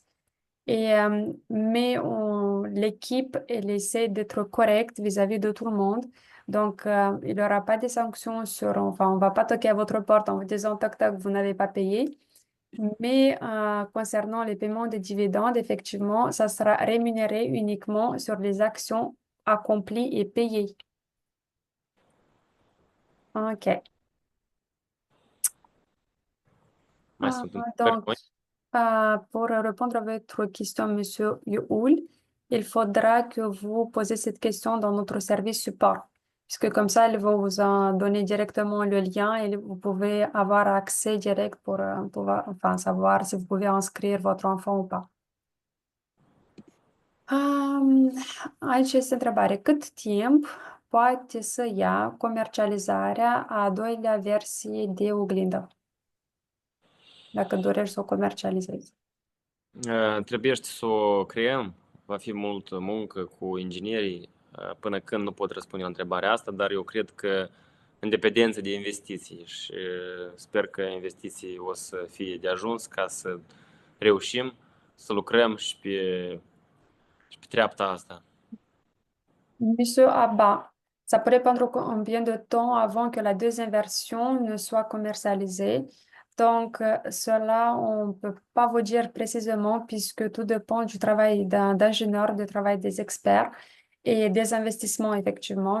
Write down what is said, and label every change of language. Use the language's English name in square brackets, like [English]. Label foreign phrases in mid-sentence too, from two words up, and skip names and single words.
[French] Mais l'équipe, elle essaie d'être correcte vis-à-vis de tout le monde. Donc, il n'y aura pas de sanctions enfin, on va pas toquer à votre porte en vous disant, toc, toc, vous n'avez pas payé. Mais concernant les paiements des dividendes, effectivement, ça sera rémunéré uniquement sur les actions accomplies et payées. OK. [Romanian] Mai sunt [French] Donc, [Romanian] întrebări? [French] pour répondre à votre question, Monsieur Youl, il faudra que vous posez cette question dans notre service support, puisque comme ça, ils vont vous en donner directement le lien et vous pouvez avoir accès direct pour pouvoir, enfin, savoir si vous pouvez inscrire votre enfant ou pas. [Romanian] Aici este întrebare. Cât timp poate să ia comercializarea a doilea versie de oglindă, dacă dorești să o comercializezi? Trebuiește să o creăm. Va fi multă muncă cu inginerii. Până când nu pot răspunde la întrebarea asta, dar eu cred că în dependență de investiții și sper că investiții o să fie de ajuns ca să reușim să lucrăm și pe treapta asta. [French] Monsieur Abba, ça pourrait prendre combien de temps avant que la deuxième version ne soit commercialisée? Donc, cela, on ne peut pas vous dire précisément puisque tout dépend du travail d'ingénieur, du travail des experts et des investissements, effectivement.